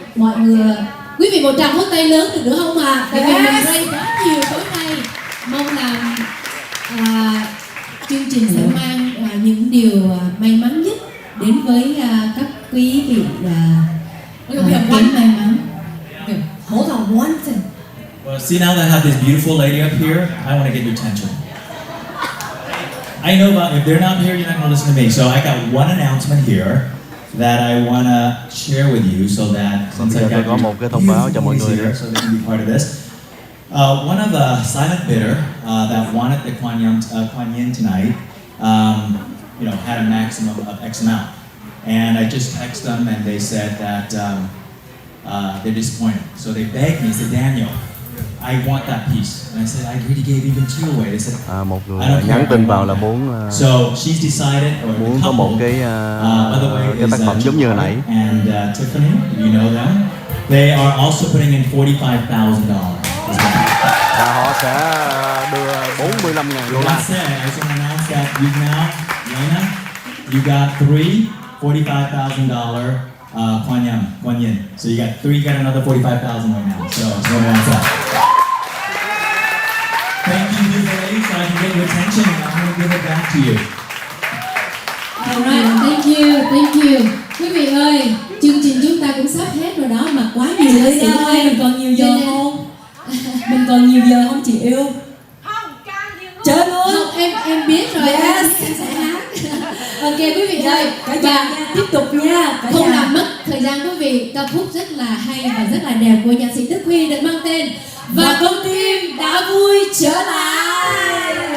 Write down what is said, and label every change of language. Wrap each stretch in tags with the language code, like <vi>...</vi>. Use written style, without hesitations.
<vi>Mọi người, quý vị một tràng pháo tay lớn được nữa không ạ? Tại vì mình ray quá nhiều tối nay. Mong là chương trình sẽ mang những điều may mắn nhất đến với các quý vị kém may mắn.</vi> <en>Hold on one thing. Well, see See, now that I have this beautiful lady up here, I want to get your attention. I know about, if they're not here, you're not going to listen to me. So I got one announcement here that I want to share with you so that since I got</en> <vi>có một cái thông báo cho mọi người</vi> <en>here, so they can be part of this. One of the silent bidder that wanted the Kuan Yin tonight, had a maximum of X amount. And I just texted them and they said that they're disappointed. So they begged me, said, Daniel, I want that piece. And I said, I already gave even two away. They said,</en> <vi>một người nhắn tin vào là muốn</vi> <en>so she's decided, or</en> <vi>muốn có một cái tác phẩm giống như hồi nãy.</vi> <en>And Tiffany, you know them. They are also putting in $45,000.</en> <vi>Và họ sẽ đưa 45.000 đô la.</vi> <en>That said, I just want to announce that you now, Leyna, you got three $45,000 Kuan Yin. So you got another 45,000 right now. So just want to announce that. Thank you, beautiful ladies, so I can get your attention. I'm going to give it back to you. Alright, thank you.</en> <vi>Quý vị ơi, chương trình chúng ta cũng sắp hết rồi đó, mà quá nhiều nghệ sĩ ơi, mình còn nhiều giờ không? Mình còn nhiều giờ không chị yêu? Chơi luôn. Không, em biết rồi. Yes. Em sẽ hát. Ok quý vị ơi, và tiếp tục nha. Không làm mất thời gian quý vị, ca khúc rất là hay và rất là đẹp của nhạc sĩ Đức Huy được mang tên Và Con Tim Đã Vui Trở Lại.</vi>